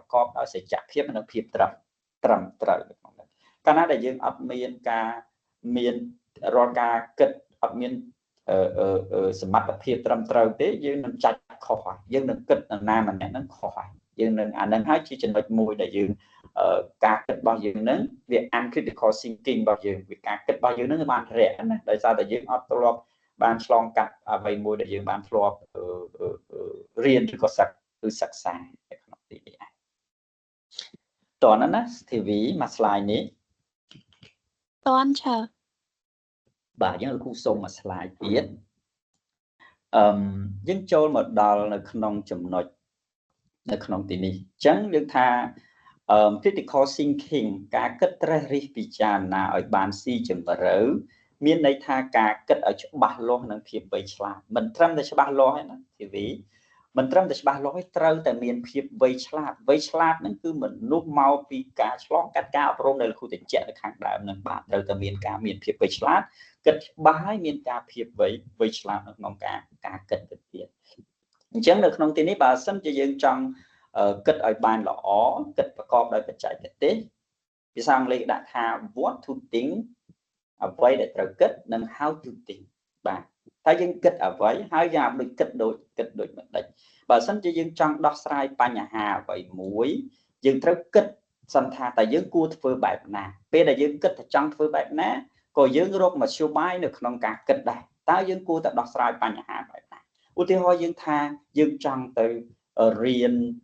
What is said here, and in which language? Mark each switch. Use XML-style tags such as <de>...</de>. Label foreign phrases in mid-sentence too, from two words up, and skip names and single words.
<km>កបដោយសច្ចភាពនិងភាពត្រឹមត្រូវក្នុងនេះកាលណាដែលយើងអត់មានការមានរាល់ការគិតអ ត់មានសមត្ថភាពត្រឹមត្រូវទេយើងនឹងចាច់ខុសហើយយើងនឹងគិតណាម្នាក់ហ្នឹងខុសហើយយើងនឹងអានឹងហើយជាចំណុចមួយដែលយើងការគិតរបស់យើងហ្នឹងវា</km> <en>uncritical thinking</en> <km>របស់យើងវាការគិតរបស់យើងហ្នឹងបានរះណាដោយសារតែយើងអត់ធ្លាប់បានឆ្លងកាត់អ្វីមួយដែលយើងបានធ្លាប់រៀនឬក៏សិក្សានៅក្នុងទីនេះឯងតោះណា TV មួយ slide នេះ តន់ឈើ បាទយើងលោកគ្រូសូមមួយ slide ទៀតយើងចូលមកដល់នៅក្នុងចំណុចនៅក្នុងទីនេះអញ្ចឹងយើងថា</km> <en>critical thinking</en> <km>ការគិតត្រេះរិះពិចារណាឲ្យបានស៊ីជម្រៅមានន័យថាការគិតឲ្យច្បាស់លាស់និងភាពវៃឆ្លាតមិនត្រឹមតែច្បាស់លាស់ទេណា TV មិនត្រឹមតែច្បាស់លាស់ទេត្រូវតែមានភាពវៃឆ្លាតហ្នឹងគឺមនុស្សមកពីការឆ្លងកាត់ការអប់រំដែលលោកគ្រូបញ្ជាក់នៅខាងដើមនឹងបាទត្រូវតែមានការមានភាពវៃឆ្លាត គិតច្បាស់ហើយមានការភាពវៃឆ្លាតនៅក្នុងការគិតទៅទៀតអញ្ចឹងនៅក្នុងទីនេះបើសិនជាយើងចង់គិតឲ្យបានល្អគិតប្រ កបដោយបច្ចេកទេសភាសាអង់គ្លេសដាក់ថា</km> <en>what to think</en> <km>អ្វីដែលត្រូវគិតនិង</km> <en>how to think</en> <km>បាទតែយើងគិតអ្វីហើយយ៉ាងដូចគិតដូចមិនដេចបើសិនជាយើងចង់ដោះស្រាយបញ្ហាអ្វីមួយយើងត្រូវគិតសិនថាតើយើងគួរធ្វើបែបណាពេលដែលយើងគិតថាចង់ធ្វើបែបណាក៏យើងរកមធ្យោបាយនៅក្នុងការគិតដែរតើយើងគួរតែដោះស្រាយបញ្ហាបែបណាឧទាហរណ៍យើងថាយើងចង់ទៅរៀន</km>